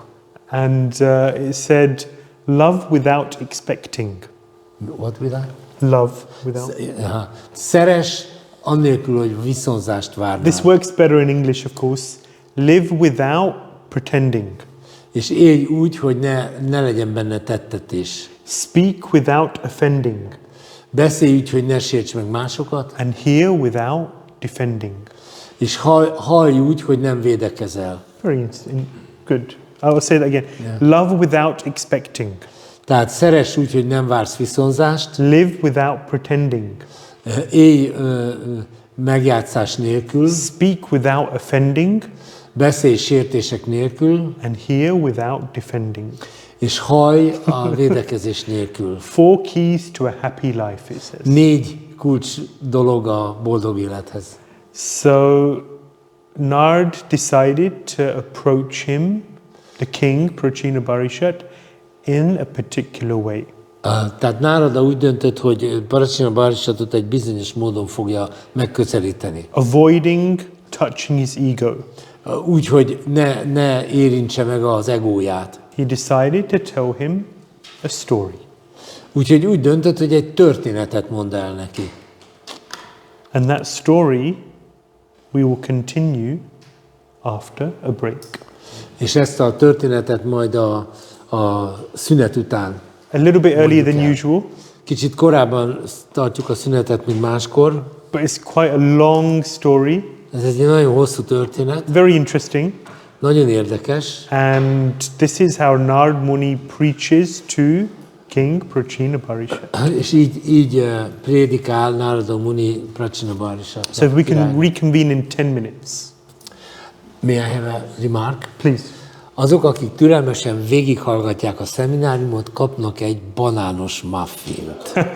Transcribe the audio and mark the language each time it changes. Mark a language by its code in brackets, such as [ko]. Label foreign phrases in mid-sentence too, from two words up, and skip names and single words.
[en] And it said, love without expecting. What without? Love without. [hu] Szeres, annélkül, hogy viszonzást várnál. [en] This works better in English, of course. Live without pretending. [hu] És élj úgy, hogy ne legyen benne tettetés. [en] Speak without offending. [hu] Beszélj úgy, hogy ne sérts meg másokat. [en] And hear without defending. [hu] És hallj úgy, hogy nem védekezel. [en] Very good. I'll say that again. Yeah. Love without expecting. [hu] Tehát szeress úgy, hogy nem vársz viszonzást. [en] Live without pretending. [hu] Élj megjátszás nélkül. [en] Speak without offending. [hu] Beszélj sértések nélkül. [en] And hear without defending. [hu] És hallj a védekezés nélkül. [en] 4 keys to a happy life, it says. [hu] 4 kulcs dolog a boldog élethez. [en] So Nard decided to approach him, the king, Prācīnabarhiṣat, in a particular way. [hu] Tehát Nárada úgy döntött, hogy Prācīnabarhiṣatot egy bizonyos módon fogja megközelíteni. [en] Avoiding touching his ego. [hu] Úgy, hogy ne érintse meg az egóját. [en] He decided to tell him a story. [hu] Úgyhogy úgy döntött, hogy egy történetet mond el neki. [en] And that story we will continue after a break. [hu] És ezt a történetet majd a szünet után. [en] A little bit earlier than usual. [hu] Kicsit korábban tartjuk a szünetet, mint máskor. [en] But it's quite a long story. [hu] Ez egy nagyon hosszú történet. [en] Very interesting. [hu] Nagyon érdekes. [en] And this is how Narada Muni preaches to King Prācīnabarhiṣat. [hu] És így prédikál Narada Muni Prācīnabarhiṣat. [en] So we can reconvene in 10 minutes. May I have a remark? Please. [hu] Azok, akik türelmesen végighallgatják a szemináriumot, kapnak egy banános muffint.